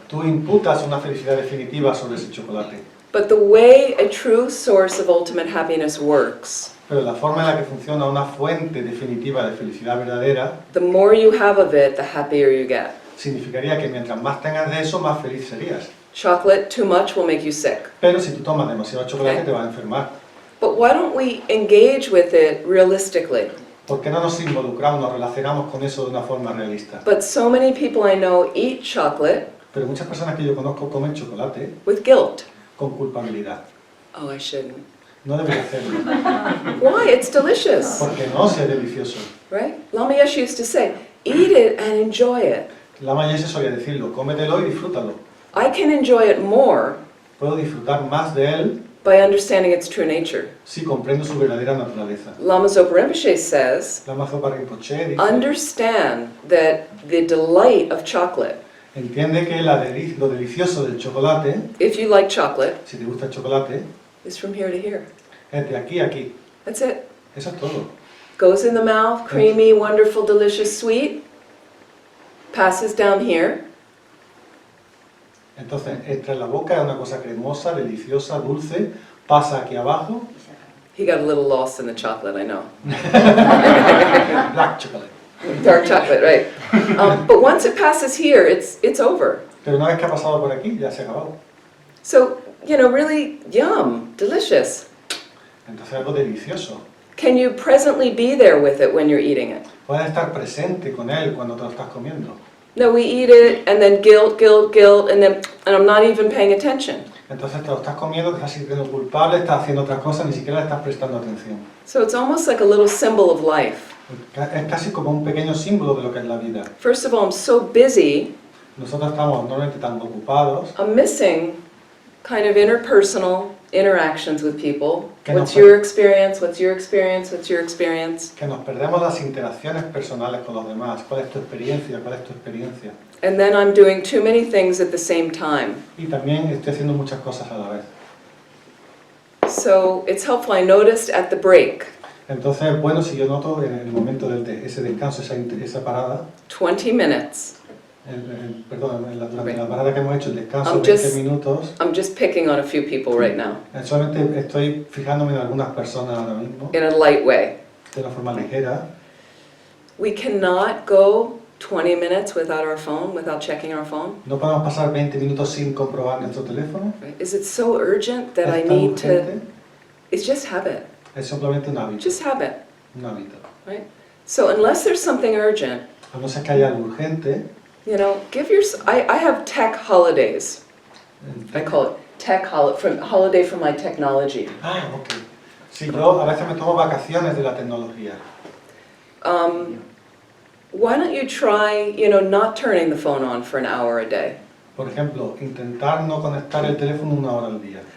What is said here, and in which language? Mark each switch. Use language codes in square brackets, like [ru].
[es] Tú imputas una felicidad definitiva sobre ese chocolate. [en] But the way a true source of ultimate happiness works, [es] Pero la forma en la que funciona una fuente definitiva de felicidad verdadera [en] the more you have of it, the happier you get. [es] significaría que mientras más tengas de eso, más feliz serías. [en] Chocolate too much will make you sick. [es] Pero si tú tomas demasiado chocolate, [en] Okay. [es] te vas a enfermar. [en] But why don't we engage with it realistically? [es] ¿Por qué no nos involucramos, nos relacionamos con eso de una forma realista? [en] But so many people I know eat chocolate [es] Pero muchas personas que yo conozco comen chocolate [en] with guilt. [es] con culpabilidad. [en] Oh, I shouldn't. [es] No debería hacerlo, [en] Why? It's delicious, [es] porque no sea delicioso. [en] right? Lama Yeshe used to say, eat it and enjoy it. [es] Lama Yeshe solía decirlo, cómetelo y disfrútalo. [en] I can enjoy it more [es] Puedo disfrutar más de él [en] by understanding its true nature. [es] si comprendo su verdadera naturaleza. [en] Lama Zopa Rimpoché says, [es] Lama Zopa Rimpoché dice, [en] understand that the delight of chocolate, [es] entiende que lo delicioso del chocolate, [en] if you like chocolate, [es] si te gusta el chocolate, [en] is from here to here. [es] es de aquí a aquí. [en] That's it. [es] Eso es todo. [en] Goes in the mouth, creamy, wonderful, delicious, sweet, passes down here, [es] Entonces, entra en la boca, es una cosa cremosa, deliciosa, dulce, pasa aquí abajo, [en] he got a little lost in the chocolate, I know. black chocolate. Dark chocolate, right. But once it passes here, it's over. [es] Pero una vez que ha pasado por aquí, ya se ha acabado. [en] So, you know, really yum, delicious. [es] Entonces, algo delicioso. [en] Can you presently be there with it when you're eating it? [es] Puedes estar presente con él cuando te lo estás comiendo. [en] No, we eat it and then guilt, and I'm not even paying attention. [es] Entonces te lo estás comiendo, te estás sintiendo culpable, estás haciendo otra cosa, ni siquiera le estás prestando atención. [en] So it's almost like a little symbol of life. [es] Es casi como un pequeño símbolo de lo que es la vida. [en] First of all, I'm so busy, [es] Nosotros estamos normalmente tan ocupados [en] I'm missing kind of interpersonal interactions with people. [es] Que no [en] What's [es] fue- [en] your experience? What's your experience? What's your experience? [es] que nos perdemos las interacciones personales con los demás. ¿Cuál es tu experiencia? ¿Cuál es tu experiencia? [en] And then I'm doing too many things at the same time. [es] Y también estoy haciendo muchas cosas a la vez. [en] So it's helpful. I noticed at the break, [es] Entonces, bueno, si yo noto en el momento de ese descanso, esa parada, [en] 20 minutes. [es] durante la parada que hemos hecho, el descanso [en] I'm [es] de 20 [en] just- [es] minutos, [en] I'm just picking on a few people right now [es] solamente estoy fijándome en algunas personas ahora mismo, [en] in a light way. [es] de una forma ligera. [en] We cannot go 20 minutes without our phone, without checking our phone. [es] No podemos pasar 20 minutos sin comprobar nuestro teléfono. [en] Right? Is it so urgent that I [es] Es tan [en] need to? [es] urgente, [en] It's just habit. [es] es simplemente un hábito. [en] Just habit. [es] Un hábito. [en] Right? So unless there's something urgent, [es] A no ser que haya algo urgente, [en] you know, give your. I have tech holidays. I call it holiday from my technology. ok. [es] Sí, yo a veces me tomo vacaciones de la tecnología. [en] Why don't you try, not turning the phone on for an hour a day? [es] Por ejemplo, intentar no conectar el teléfono 1 hora al día.